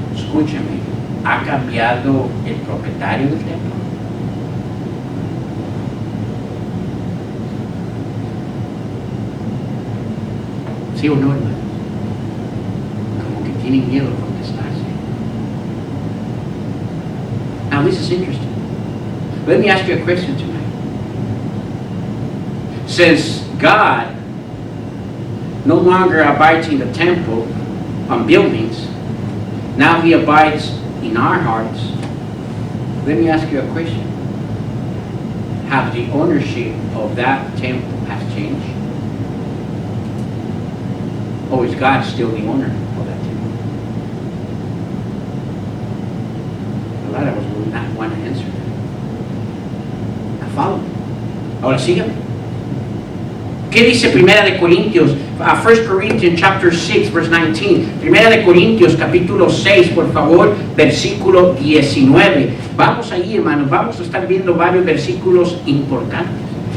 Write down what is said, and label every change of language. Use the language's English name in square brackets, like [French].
[Spanish] Escúcheme, ¿ha cambiado el propietario del templo? ¿Sí o no, hermano? Como que tienen miedo de contestarse. [English] Now this is interesting. Let me ask you a question tonight. Since God no longer abides in the temple on buildings, now He abides in our hearts. Let me ask you a question. Have the ownership of that temple has changed? Or is God still the owner of that temple? A lot of us will not want to answer that. Follow. [Spanish] Ahora síganme. ¿Qué dice Primera de Corintios? [English] 1 Corinthians chapter 6 verse 19. [Spanish] Primera de Corintios capítulo 6, por favor, versículo 19. Vamos ahí, hermanos, vamos a estar viendo varios versículos importantes.